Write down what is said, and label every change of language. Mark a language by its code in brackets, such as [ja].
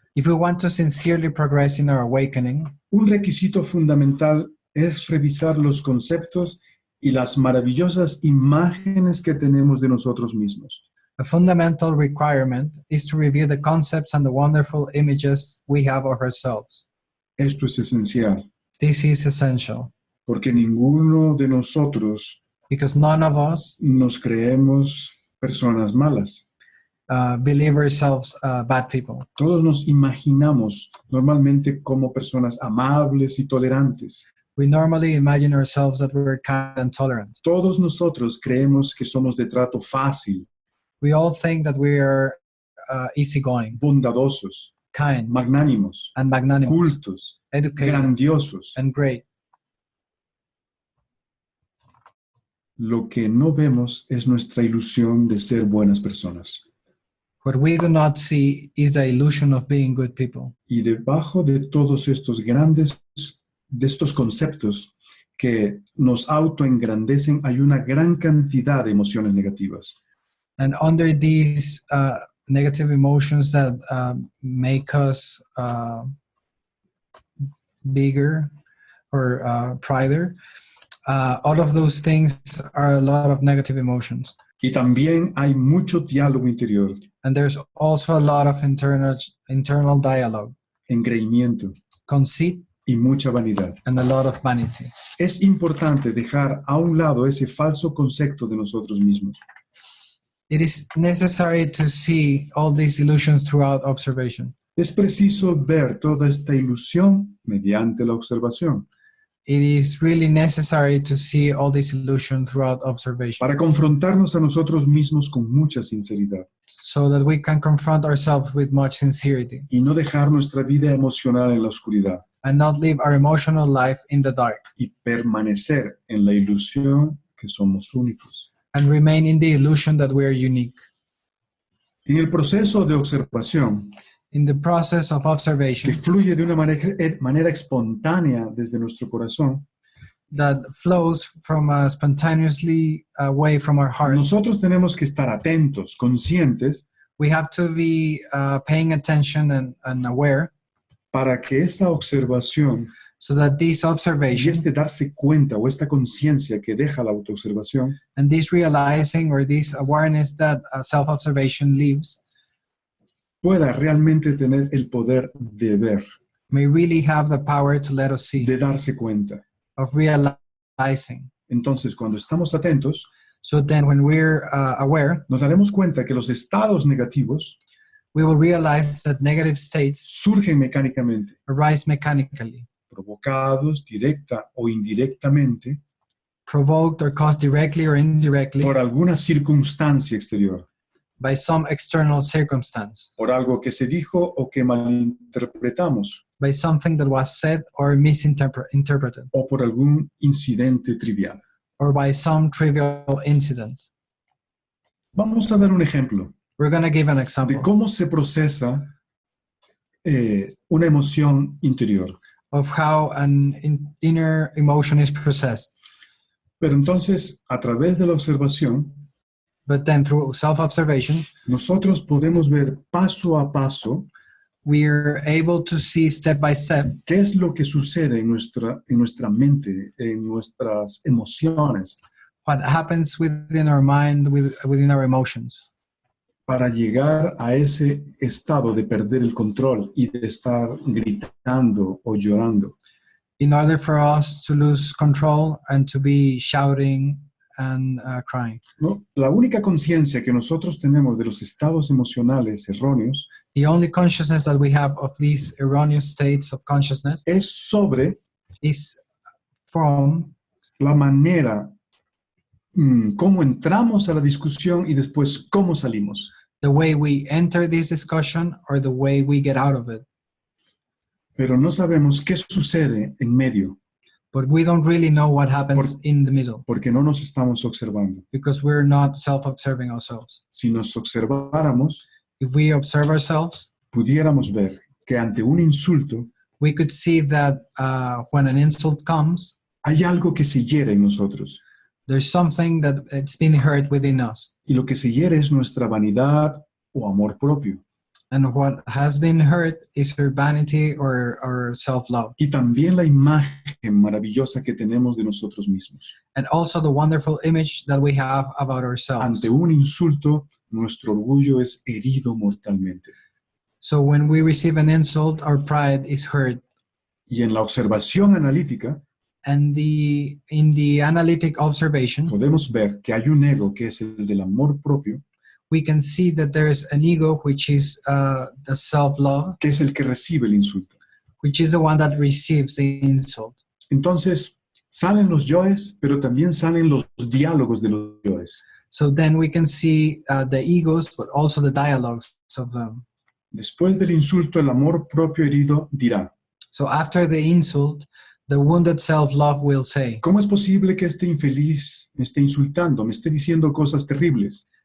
[en] if we want to sincerely progress in our awakening, [es] un requisito fundamental es revisar los conceptos y las maravillosas imágenes que tenemos de nosotros mismos. [en] a fundamental requirement is to review the concepts and the wonderful images we have of ourselves. [es] Esto es esencial, [en] This is essential [es] porque ninguno de nosotros [en] because none of us [es] nos creemos personas malas. [en] believe ourselves bad people. [es] Todos nos imaginamos normalmente como personas amables y tolerantes. [en] We normally imagine ourselves that we're kind and tolerant. [es] Todos nosotros creemos que somos de trato fácil, [en] We all think that we are easygoing, [es] bondadosos, [en] kind, [es] magnánimos, [en] and magnanimous, [es] cultos, [en] educated, [es] grandiosos. [en] and great. [es] Lo que no vemos es nuestra ilusión de ser buenas personas. [en] What we do not see is the illusion of being good people. [es] Y debajo de todos estos de estos conceptos que nos autoengrandecen, hay una gran cantidad de emociones negativas. [en] And under these negative emotions that make us bigger or prouder, all of those things are a lot of negative emotions. [es] Y también hay mucho diálogo interior, [en] And there's also a lot of internal dialogue, [es] engreimiento [en] conceit, [es] y mucha vanidad. [en] and a lot of vanity. [es] Es importante dejar a un lado ese falso concepto de nosotros mismos. [en] It is necessary to see all these illusions throughout observation. [es] Es preciso ver toda esta ilusión mediante la observación [en] It is really necessary to see all these illusions throughout observation [es] para confrontarnos a nosotros mismos con mucha sinceridad [en] so that we can confront ourselves with much sincerity [es] y no dejar nuestra vida emocional en la oscuridad [en] and not live our emotional life in the dark [es] y permanecer en la ilusión que somos únicos. [en] and remain in the illusion that we are unique. [es] En el proceso de observación, [en] In the process of [es] que [en] observation [es] fluye de una manera espontánea desde nuestro corazón, [en] that flows from a spontaneously way from our heart, [es] nosotros tenemos que estar atentos, conscientes, [en] we have to be paying attention and aware [es] para que esta observación [en] so that this [es] y [en] observation [es] este darse cuenta o esta conciencia que deja la autoobservación [en] and this realizing or this awareness that self-observation leaves [es] pueda realmente tener el poder de ver, [en] may really have the power to let us see, [es] de darse cuenta. [en] of realizing. [es] Entonces, cuando estamos atentos, [en] So then when we're aware, [es] nos daremos cuenta que los estados negativos [en] we will realize that negative states [es] surgen mecánicamente, [en] arise mechanically, [es] provocados directa o indirectamente [en] provoked or caused directly or indirectly [es] por alguna circunstancia exterior. [en] by some external circumstance, [es] por algo que se dijo o que malinterpretamos, [en] by something that was said or misinterpreted, [es] o por algún incidente trivial. [en] or by some trivial incident. [es] Vamos a dar un ejemplo [en] We're going to give an [es] de [en] example [es] cómo se procesa una emoción interior. [en] of how an inner emotion is processed. [es] Pero entonces, a través de la observación, [en] But then through self-observation, [es] nosotros podemos ver paso a paso [en] we're able to see step by step [es] qué es lo que sucede en nuestra mente, en nuestras emociones, [en] what happens within our mind, within our emotions, [es] para llegar a ese estado de perder el control y de estar gritando o llorando. [en] in order for us to lose control and to be shouting and crying. [es] ¿No? La única conciencia que nosotros tenemos de los estados emocionales erróneos [en] The only consciousness that we have of these erroneous states of consciousness [es] es sobre [en] is from [es] la manera cómo entramos a la discusión y después cómo salimos. [en] the way we enter this discussion or the way we get out of it. [es] Pero no sabemos qué sucede en medio [en] But we don't really know what happens in the middle [es] porque no nos estamos observando. [en] because we're not self-observing ourselves. [es] Si nos observáramos, [en] If we observe ourselves, [es] pudiéramos ver que ante un insulto [en] we could see that when an insult comes, [es] hay algo que se hiere en nosotros. [en] there's something that it's been hurt within us. [es] Y lo que se hiere es nuestra vanidad o amor propio. [en] And what has been hurt is our vanity or self-love. [es] Y también la imagen maravillosa que tenemos de nosotros mismos. [en] And also the wonderful image that we have about ourselves. [es] Ante un insulto, nuestro orgullo es herido mortalmente. [en] So when we receive an insult, our pride is hurt. [es] Y en la observación analítica, [en] And in the analytic observation, [es] podemos ver que hay un ego que es el del amor propio, [en] we can see that there is an ego, which is the self-love, [es] que es el que recibe el insulto. [en] which is the one that receives the insult. [es] Entonces, salen los yoes, pero también salen los diálogos de los yoes. [en] So then we can see the egos, but also the dialogues of them. [es] Después del insulto, el amor propio herido dirá, [en] So after the insult, the wounded self-love will say, [es] ¿cómo es posible que este infeliz me esté insultando, me esté diciendo cosas terribles?